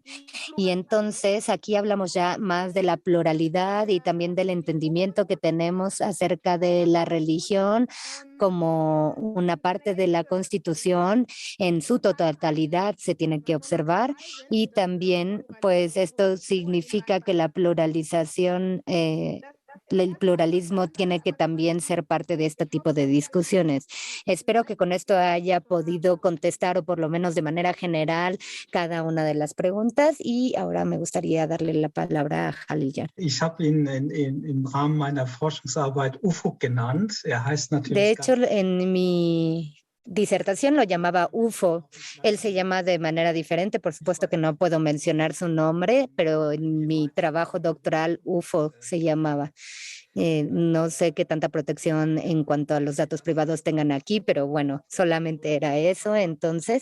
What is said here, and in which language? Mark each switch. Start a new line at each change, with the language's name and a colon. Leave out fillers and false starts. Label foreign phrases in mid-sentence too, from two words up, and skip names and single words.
Spanish: Y entonces aquí hablamos ya más de la pluralidad y también del entendimiento que tenemos acerca de la religión como una parte de la Constitución en su totalidad se tiene que observar y también pues esto significa que la pluralización el pluralismo tiene que también ser parte de este tipo de discusiones. Espero que con esto haya podido contestar o por lo menos de manera general cada una de las preguntas y ahora me gustaría darle la palabra a Halilja.
German: Ich habe ihn im Rahmen meiner Forschungsarbeit UFO genannt. Heißt natürlich
Spanish: de hecho, en mi disertación lo llamaba UFO. Él se llama de manera diferente, por supuesto que no puedo mencionar su nombre, pero en mi trabajo doctoral UFO se llamaba. No sé qué tanta protección en cuanto a los datos privados tengan aquí, pero bueno, solamente era eso entonces.